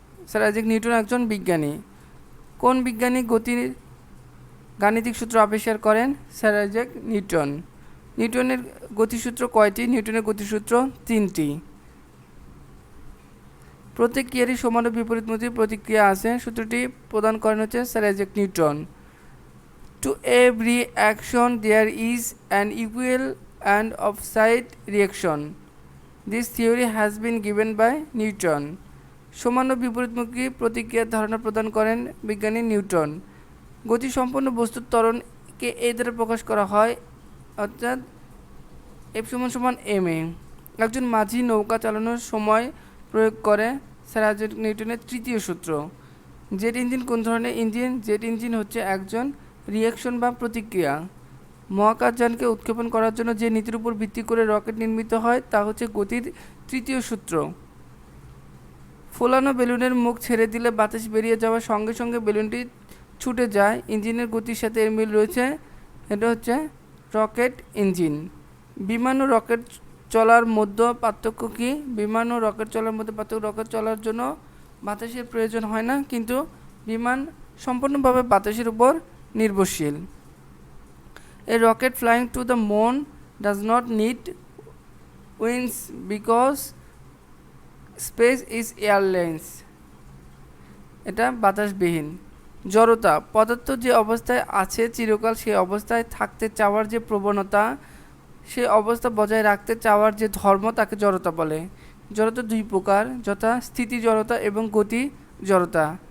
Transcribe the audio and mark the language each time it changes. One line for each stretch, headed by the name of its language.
Bangla: Sir Isaac Newton একজন বিজ্ঞানী। কোন বিজ্ঞানী গতির গাণিতিক সূত্র আবিষ্কার করেন? Sir Isaac Newton. নিউটনের গতিসূত্র কয়টি? নিউটনের গতিসূত্র 3টি। প্রত্যেক ক্রিয়ারই সমান ও বিপরীতমুখী প্রতিক্রিয়া আছে। সূত্রটি প্রদান করেন হচ্ছে sir Isaac Newton.
English: To every action there is an equal and opposite reaction. This theory has been given by Newton.
Bangla: সমান ও বিপরীতমুখী প্রতিক্রিয়ার ধারণা প্রদান করেন বিজ্ঞানী নিউটন। গতিসম্পন্ন বস্তুর ত্বরণকে এই দ্বারা প্রকাশ করা হয়, অর্থাৎ F = ma। একজন মাঝি নৌকা চালানোর সময় প্রয়োগ করে স্যার আইজ্যাক নিউটনের তৃতীয় সূত্র। জেট ইঞ্জিন কোন ধরনের ইঞ্জিন? জেট ইঞ্জিন হচ্ছে একজন রিঅ্যাকশন বা প্রতিক্রিয়া। মহাকাশযানকে উৎক্ষেপণ করার জন্য যে নীতির উপর ভিত্তি করে রকেট নির্মিত হয় তা হচ্ছে গতির তৃতীয় সূত্র। ফোলানো বেলুনের মুখ ছেড়ে দিলে বাতাস বেরিয়ে যাওয়ার সঙ্গে সঙ্গে বেলুনটি ছুটে যায়, ইঞ্জিনের গতির সাথে এর মিল রয়েছে। এটা হচ্ছে রকেট ইঞ্জিন। বিমান ও রকেট চলার মধ্যে পার্থক্য কি? বিমান ও রকেট চলার মধ্যে পার্থক্য, রকেট চলার জন্য বাতাসের প্রয়োজন হয় না, কিন্তু বিমান সম্পূর্ণভাবে বাতাসের উপর নির্ভরশীল।
English: A rocket flying to the moon does not need wings because space is airless.
Bangla: এটা বাতাসবিহীন। জড়তা, পদার্থ যে অবস্থায় আছে চিরকাল সেই অবস্থায় থাকতে চাওয়ার যে প্রবণতা, সেই অবস্থা বজায় রাখতে চাওয়ার যে ধর্ম, তাকে জড়তা বলে। জড়তা দুই প্রকার, যথা স্থিতি জড়তা এবং গতি জড়তা।